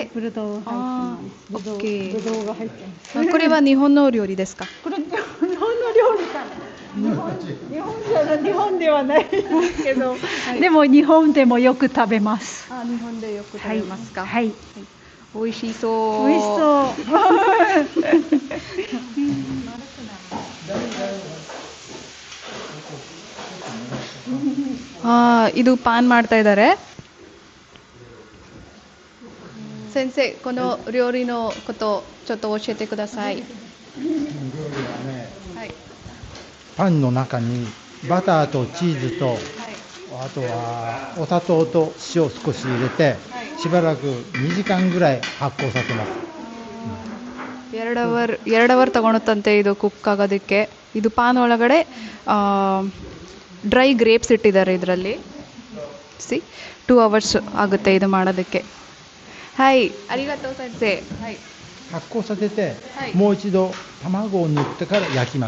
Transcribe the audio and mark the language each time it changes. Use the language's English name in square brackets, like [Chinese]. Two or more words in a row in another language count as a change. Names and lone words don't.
[Japanese] ぶどう入ってます。ぶどうが入ってます。これは日本の料理ですか？これ日本の料理かな。日本ではないけど、でも日本でもよく食べます。あ、日本でよく食べますか。はい。美味しそう。美味しそう。 [Kannada] ಇದು ಪಾನ್ ಮಾಡ್ತಾ ಇದ್ದಾರೆ. [Japanese] 先生 この 料理の こと ちょっと 教えて ください. はい。パンの中にバターとチーズと、あとはお砂糖と塩少し入れて、しばらく2時間ぐらい発酵させます。 [Kannada] ಎರಡು ಅವರ್ ತಗೊಳುತ್ತಂತೆ ಇದು ಕುಕ್ ಆಗೋದಕ್ಕೆ. ಇದು ಪಾನ್ ಒಳಗಡೆ [English] dry grapes [Kannada] ಇಟ್ಟಿದ್ದಾರೆ ಇದರಲ್ಲಿ. 2 ಅವರ್ಸ್ ಆಗುತ್ತೆ ಇದು ಮಾಡೋದಕ್ಕೆ. [Japanese] はい、ありがとう 先生。はい. 発酵させて、もう一度卵を塗ってから焼きます。